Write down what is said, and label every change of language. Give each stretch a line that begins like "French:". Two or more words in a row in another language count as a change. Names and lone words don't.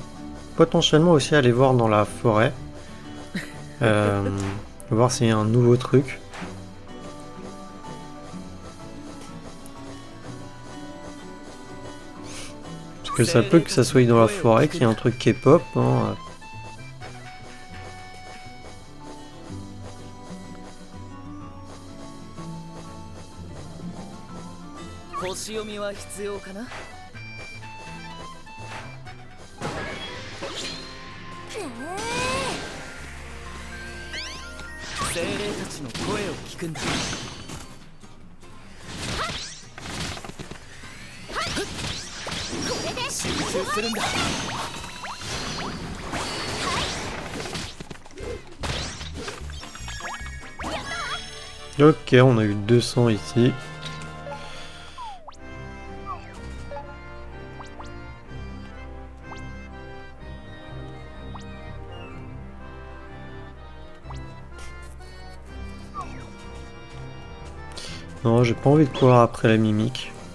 French: Potentiellement aussi aller voir dans la forêt. Voir s'il y a un nouveau truc. Parce que ça peut que ça soit dans la forêt qu'il y ait un truc K-pop. Hein.
Japanese: 星読みは必要かな。精霊たちの声を聞くんだ。集中するんだ。
French: Ok, on a eu 200 ici. Non, j'ai pas envie de courir après la mimique.